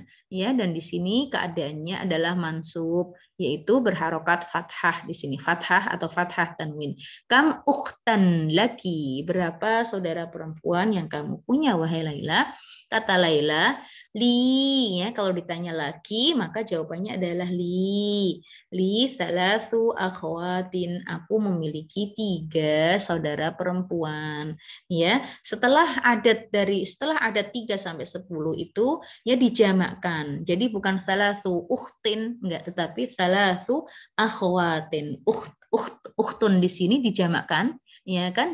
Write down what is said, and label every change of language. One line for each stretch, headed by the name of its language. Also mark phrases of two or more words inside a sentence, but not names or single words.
Indonesian: Ya, dan di sini keadaannya adalah mansub, yaitu berharokat fathah di sini, fathah atau fathah tanwin.
Arabic: كم أختا لك,
Indonesian: berapa saudara perempuan yang kamu punya wahai Laila? Kata Laila, li, ya, kalau ditanya laki maka jawabannya adalah li.
Arabic: لي ثلاث أخوات,
Indonesian: aku memiliki 3 saudara perempuan. Ya, setelah adat 3 sampai 10 itu ya dijamakkan. Jadi bukan
Arabic: ثلاث أخت,
Indonesian: enggak, tetapi
Arabic: ثلاث أخوات.
Indonesian: Ukhtun di sini dijamakkan, ya kan?